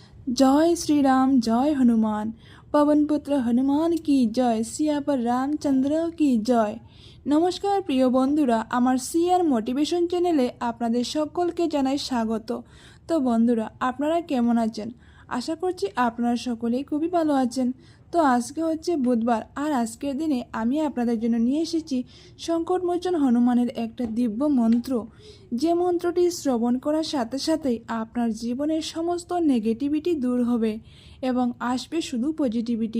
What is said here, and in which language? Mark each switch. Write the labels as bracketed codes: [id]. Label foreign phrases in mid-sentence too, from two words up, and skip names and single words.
[hi] जय श्री राम जय हनुमान। पवन पुत्र हनुमान की जय। सियापर रामचन्द्र की जय। [bn] নমস্কার প্রিয় বন্ধুরা, আমার সিআর মোটিভেশন চ্যানেলে আপনাদের সকলকে জানাই স্বাগত। তো বন্ধুরা, আপনারা কেমন আছেন? আশা করছি আপনারা সকলেই খুবই ভালো আছেন। তো আজকে হচ্ছে বুধবার, আর আজকের দিনে আমি আপনাদের জন্য নিয়ে এসেছি সংকটমোচন হনুমানের একটা দিব্য মন্ত্র, যে মন্ত্রটি শ্রবণ করার সাথে সাথেই আপনার জীবনের সমস্ত নেগেটিভিটি দূর হবে এবং আসবে শুধু পজিটিভিটি।